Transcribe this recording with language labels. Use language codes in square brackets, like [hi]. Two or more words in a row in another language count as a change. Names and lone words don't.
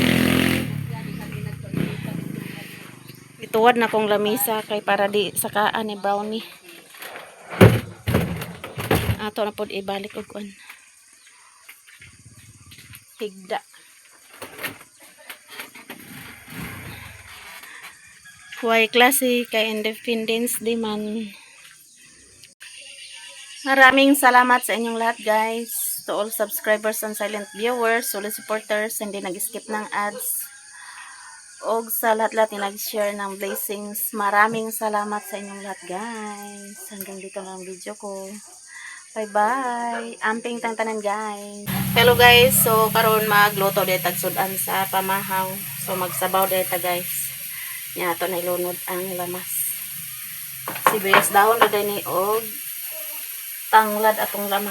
[ceb] Ituwad na kong lamisa kay para di sakaan ni brownie. Ato na pod ibalik og kuan. Higda. Huwag klase kay Independence Day man. [tl] Maraming salamat sa inyong lahat guys. [en] To all subscribers and silent viewers, solid supporters, [tl] hindi nag-skip ng ads. O sa lahat-lahat na nag-share ng blessings. Maraming salamat sa inyong lahat guys. Hanggang dito lang ang video ko. [en] Bye-bye. [ceb] Amping tangtanan guys. [en] Hello guys. [ceb] So karon magluto dito tagsudan sa pamahaw. So magsabaw dito guys. Nya ato na ilunod ang lamas. Sibuyas dahon na din ni og tanglad atong lamas.